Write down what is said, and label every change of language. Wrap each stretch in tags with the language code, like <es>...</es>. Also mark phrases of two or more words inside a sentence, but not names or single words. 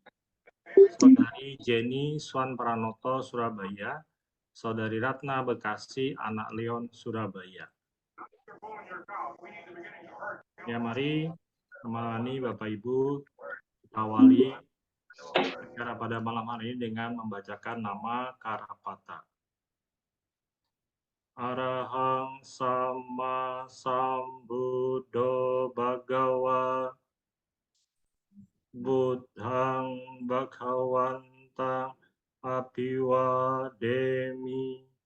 <id>Saudari Jenny Swan Pranoto Surabaya, Saudari Ratna Bekasi Anak Leon Surabaya. Ya mari menemani Bapak Ibu kita awali acara pada malam hari ini dengan membacakan nama Karapata.</id> <pi>Arahang Sama Sambuddho Bhagawa Buddhang Bhagawantang Apiwademi</pi>